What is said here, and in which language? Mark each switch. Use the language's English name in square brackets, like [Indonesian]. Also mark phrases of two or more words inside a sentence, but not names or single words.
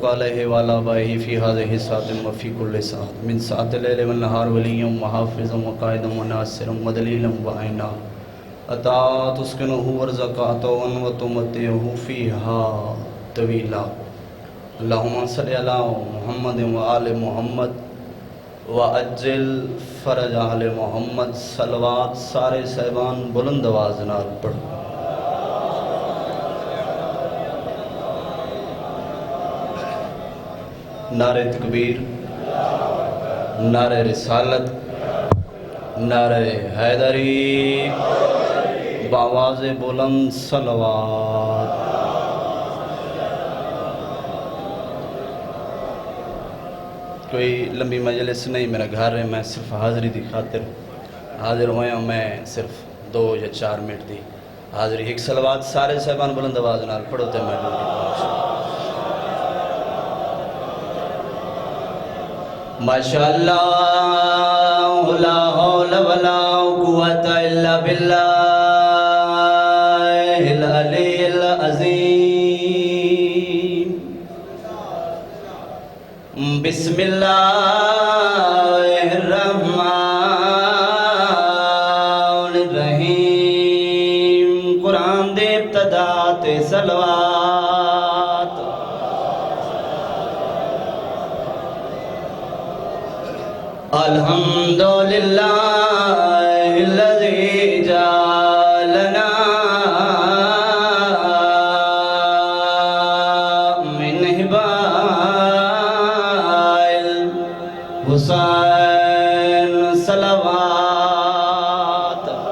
[Arabic] علیہ وعلا آبائہ فی هذه الساعة وفی کل ساعة من ساعة اللیل والنہار ولیا وحافظا وقائدا وناصرا ودلیلا وعینا عطا تسکنہ ورزقاتا وتمتعہ فیہا طویلا اللہم صلی علی محمد وآل محمد وعجل فرج آل محمد [Punjabi] صلوات سارے صاحبان بلند آواز نال پڑھو۔ نعرہ تکبیر، نعرہ رسالت، نعرہ حیدری، بآواز بلند صلوات۔ کوئی لمبی مجلس نہیں، میرا گھر ہے، میں صرف حاضری دی خاطر حاضر ہویا ہوں۔ میں صرف 2 یا 4 منٹ دی حاضری۔ ایک صلوات سارے صاحبان بلند آواز نال پڑھو تے میں ماشاءاللہ [Arabic] لا حول ولا قوت الا باللہ العلی العظیم۔ بسم اللہ الرحمن الرحیم۔ [Punjabi] قرآن دے ابتدا تے صلوات۔ [Arabic] الحمدللہ الذی جعلنا من حسین صلوات۔